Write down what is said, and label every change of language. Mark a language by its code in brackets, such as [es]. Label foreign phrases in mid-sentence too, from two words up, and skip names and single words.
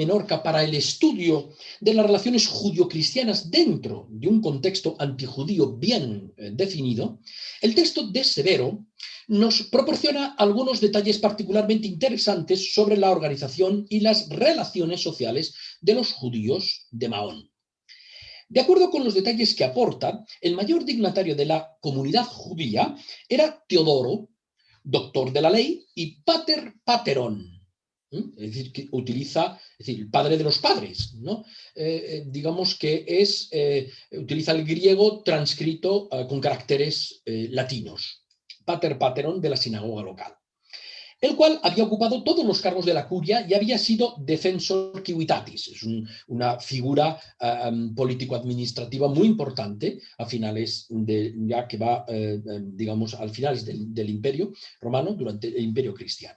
[es] Menorca para el estudio de las relaciones judio-cristianas dentro de un contexto antijudío bien definido, el texto de Severo nos proporciona algunos detalles particularmente interesantes sobre la organización y las relaciones sociales de los judíos de Mahón. De acuerdo con los detalles que aporta, el mayor dignatario de la comunidad judía era Teodoro, doctor de la ley, y [el] πατήρ πατέρων, [es] es decir, que utiliza, el padre de los padres, ¿no? Digamos que utiliza el griego transcrito con caracteres latinos, [el] πατήρ πατέρων [es] de la sinagoga local, el cual había ocupado todos los cargos de la curia y había sido [la] defensor civitatis. [es] Es una figura político-administrativa muy importante a finales digamos, al finales del Imperio Romano, durante el Imperio Cristiano.